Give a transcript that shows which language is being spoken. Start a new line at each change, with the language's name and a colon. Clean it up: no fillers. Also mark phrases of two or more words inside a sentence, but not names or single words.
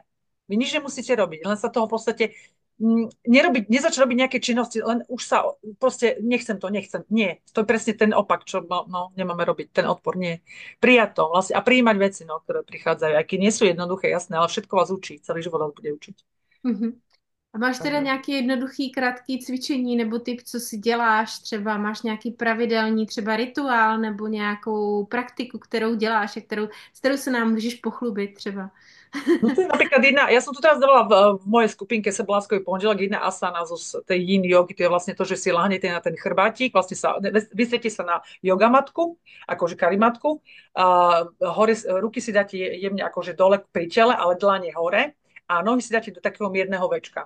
Slovak: Vy nič nemusíte robiť, len sa toho v podstate nezačať robiť nejaké činnosti, len už sa proste nechcem. Nie, to je presne ten opak, čo nemáme robiť, ten odpor, nie. Prijať to vlastne a prijímať veci, ktoré prichádzajú, aj keď nie sú jednoduché, jasné, ale všetko vás učí, celý život vás bude učiť. Mhm.
Czech: A máš teda
Slovak: Takže.
Czech: nějaký jednoduchý, krátký cvičení nebo typ, co si děláš? Třeba máš nějaký pravidelný třeba rituál nebo nějakou praktiku, kterou děláš a s kterou se nám můžeš pochlubit třeba?
Slovak: No to je napríklad ja som tu teraz dávala v mojej skupinke Seboláskový pondelok, jedna asana z tej yin jogy, to je vlastne to, že si lahnete na ten chrbátik, vlastne vysviete sa na jogamatku, akože karimatku, hore, ruky si dáte jemne akože dole pri tele, ale dlane hore a nohy si dáte do takého mierneho večka.